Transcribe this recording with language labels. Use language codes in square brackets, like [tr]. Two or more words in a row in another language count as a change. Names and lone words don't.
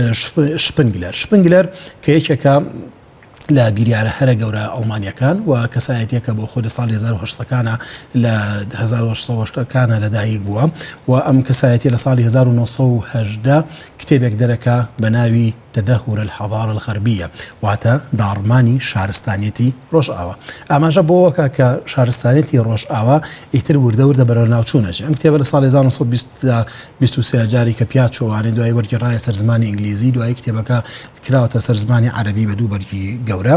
[ckb] شپنگلەر کە یەکێکە لە بیریارە هەرە گەورە ئەڵمانیەکان و کەسایەتێکە بۆ خۆی لە ساڵی 1970 لە 1970کانە لەدایک بووە و ئەم کەسایەتی لە ساڵی 1970 کتێبێک دەرەکە بە ناوی [ar] تدهور الحضارة الغربية [ckb] واتە داڕمانی شارستانیەتی ڕۆژئاوا. ئاماژە بۆەوەکە کە شارستانیەتی ڕۆژئاوا ئیتر وردە بەرەو ناوچوونەچێ. ئەم کتێبە لە ساڵی 1923 جاری کە پیاد چۆوانێ دوای وەرگێڕایە سەر زمانی ئینگلیزی، دوای کتێبەکە کراوەتە سەر زمانی عەرەبی بە دوو بەرگی گەورە.